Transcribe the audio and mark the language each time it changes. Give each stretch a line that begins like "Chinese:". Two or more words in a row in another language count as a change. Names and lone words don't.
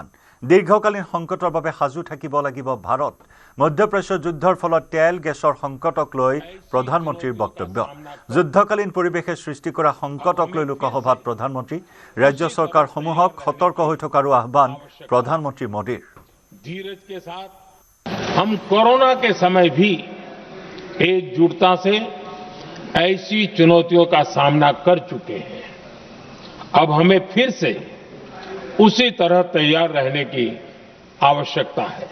Assamese: দীৰ্ঘকালীন সংকটৰ বাবে সাজু থাকিব লাগিব ভাৰত। মধ্যপ্ৰদেশৰ যুদ্ধৰ ফলত তেল গেছৰ সংকটক লৈ প্ৰধানমন্ত্ৰীৰ বক্তব্য। যুদ্ধকালীন পৰিৱেশে সৃষ্টি কৰা সংকটক লৈ লোকসভাত প্ৰধানমন্ত্ৰী। ৰাজ্য চৰকাৰসমূহক সতৰ্ক হৈ থকাৰো আহ্বান প্ৰধানমন্ত্ৰী মোদীৰ।
Hindi: धीरज के साथ हम कोरोना के समय भी एकजुटता से ऐसी चुनौतियों का सामना कर चुके हैं। अब हमें फिर से उसी तरह तैयार रहने की आवश्यकता है।